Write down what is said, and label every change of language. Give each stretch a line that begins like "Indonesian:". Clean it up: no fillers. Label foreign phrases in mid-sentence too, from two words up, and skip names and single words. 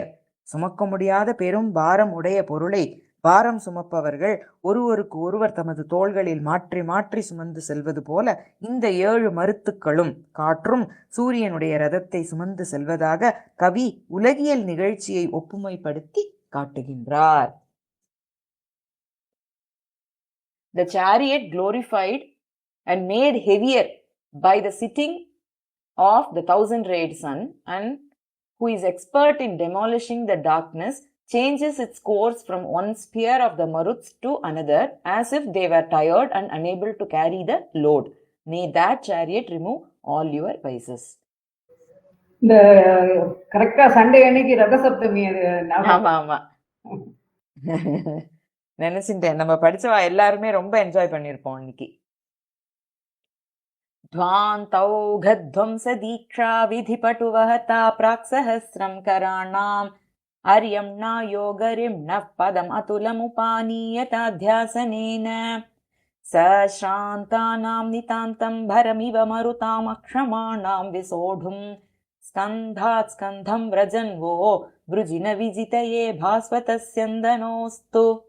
Tamil: சுமக்க முடியாத பெரும் பாரம் உடைய பொருளை பாரம் சுமப்பவர்கள் ஒருவருக்கு ஒருவர் தமது தோள்களில் மாற்றி மாற்றி சுமந்து செல்வது போல இந்த 7 மருத்துக்களும் காற்றும் சூரியனுடைய ரதத்தை சுமந்து செல்வதாக கவி உலகியல் நிகழ்ச்சியை ஒப்புமைப்படுத்தி காட்டுகின்றார்.
English: The chariot glorified and made heavier by the sitting of the 1000-rayed sun, and who is expert in demolishing the darkness, changes its course from one sphere of the Maruts to another, as if they were tired and unable to carry the load. May that chariot remove all your vices.
Tamil: இந்த
English: correct Sunday
Tamil: அன்னைக்கு ரத சப்தமி. ஆமா ஆமா, நினைச்சுட்டேன் நம்ம படிச்சவா எல்லாருமே ரொம்ப என்ஜாய் பண்ணியிருப்போம் இன்னைக்கு.
Sanskrit: ध्वान्तौघध्वंसदीक्षा विधिपटुवहता प्राक्सहस्रं कराणाम् अर्यम्णा योगरिम्णः पदम् अतुलमुपानीयताध्यासनेन सश्रान्तानां नितान्तं भरमिव मरुतामक्षमाणां विसोढुं स्कन्धात् स्कन्धं व्रजन् वो वृजिन विजितये भास्वतस्यन्दनोऽस्तु।